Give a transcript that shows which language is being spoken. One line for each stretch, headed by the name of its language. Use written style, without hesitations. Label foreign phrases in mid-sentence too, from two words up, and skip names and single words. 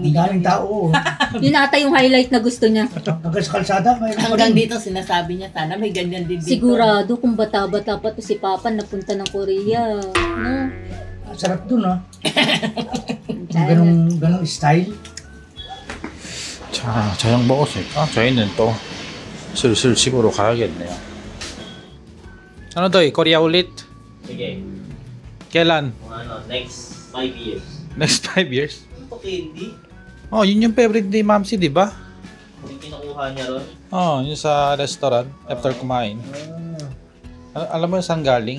Filipino: Ang daming umiinom. tao. Yun ata yung highlight na gusto niya. Hanggang sa kalsada, mayroon pa Hanggang rin. dito sinasabi niya, sana may ganyan din dito. Sigurado kung bata-bata pa to si Papa napunta ng Korea. No? Sarap dun ah. Ganong style.
Korean: 자, 저녁 먹었으니까 저희는 또 슬슬 집으로 가야겠네요.
Filipino: ano to Korea ulit? Sige. Kailan?
English: Next 5 years. Next 5 years?
Filipino: Okay, hindi. Oh, yun yung favorite ni Mamsi, di ba? Yung kinukuha niya ron. Oh, yun sa restaurant after kumain. Alam mo yung saan galing?